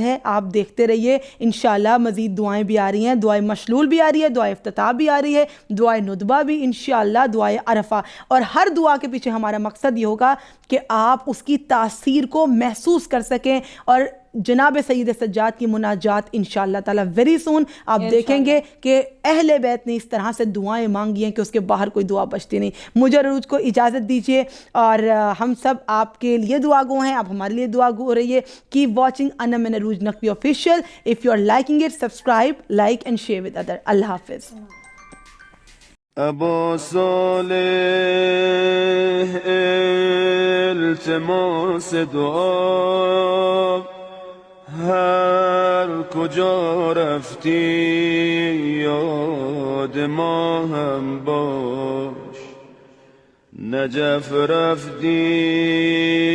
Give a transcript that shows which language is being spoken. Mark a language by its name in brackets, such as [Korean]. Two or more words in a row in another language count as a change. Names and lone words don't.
[Urdu] ہے، آپ دیکھتے رہیے انشاءاللہ مزید دعائیں بھی آ رہی ہیں، دعائیں مشلول بھی آ رہی ہے، دعائیں افتتاح بھی آ رہی ہے، دعائیں ندبہ بھی انشاءاللہ، دعائیں عرفہ، اور ہر دعا کے پیچھے ہمارا مقصد یہ ہوگا کہ آپ اس کی تاثیر کو محسوس کر سکیں، اور جناب سید سجاد کی مناجات انشاءاللہ تعالی [English] very soon [Urdu] آپ دیکھیں گے کہ اہل بیت نے اس طرح سے دعائیں مانگی ہیں کہ اس کے باہر کوئی دعا بچتی نہیں۔ مجھے عروج کو اجازت دیجیے، اور ہم سب آپ کے لیے دعا گو ہیں، آپ ہمارے لیے دعا گو رہیے۔ [English] Keep watching Anum and Urooj Naqvi official, If you are liking it subscribe, like and share with other. [Urdu] اللہ حافظ۔ [Persian] ابا صالح التماس دعا، هر کجا رفتی یاد ما هم باش، نجف رفتی